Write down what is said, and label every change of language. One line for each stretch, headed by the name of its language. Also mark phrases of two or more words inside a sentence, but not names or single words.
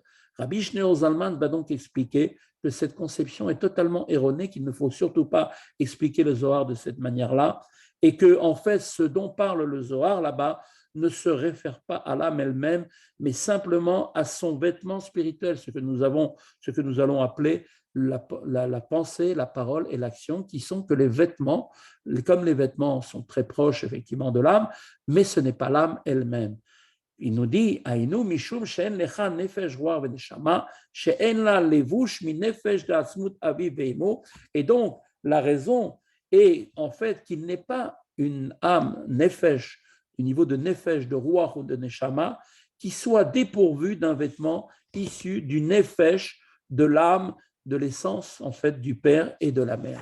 French: Rabbi Shneur Zalman va donc expliquer que cette conception est totalement erronée, qu'il ne faut surtout pas expliquer le Zohar de cette manière-là, et que, en fait, ce dont parle le Zohar là-bas ne se réfère pas à l'âme elle-même, mais simplement à son vêtement spirituel, ce que nous allons appeler la pensée, la parole et l'action, qui sont que les vêtements, comme les vêtements sont très proches effectivement de l'âme, mais ce n'est pas l'âme elle-même. Il nous dit,
Hebrew: אינו משום שאין לך נפש רוח ונשמה, שאין לה לבוש מנפש דעצמות אביו ואמו.
French: Et donc, la raison est en fait qu'il n'est pas une âme nefesh, du niveau de nefesh, de roar ou de neshama, qui soit dépourvue d'un vêtement issu du nefesh, de l'âme, de l'essence en fait du père et de la mère.